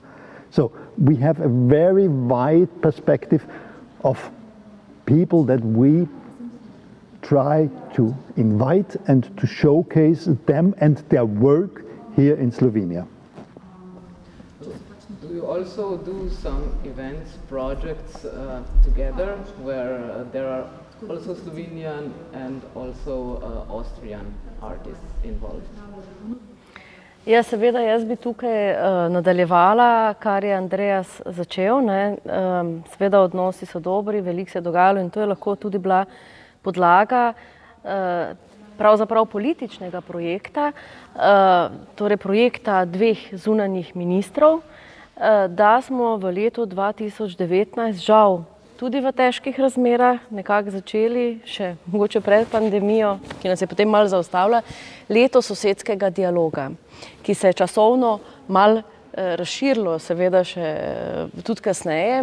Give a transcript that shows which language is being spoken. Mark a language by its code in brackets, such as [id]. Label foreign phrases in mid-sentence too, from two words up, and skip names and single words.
[en] So we have a very wide perspective of people that we try to invite and to showcase them and their work here in Slovenia. Do you also do some events, projects together where there are also Slovenian and also Austrian artists involved? [sl] Ja, seveda, jaz bi tukaj nadaljevala, kar je Andreas začel. Seveda odnosi so dobri, veliko se je dogajalo in to je lahko tudi bila podlaga pravzaprav političnega projekta, torej projekta dveh zunanjih ministrov, da smo v letu 2019 žal tudi v težkih razmerah nekako začeli, še mogoče pred pandemijo, ki nas je potem malo zaustavila, leto sosedskega dialoga, ki se je časovno malo razširilo, seveda še tudi kasneje.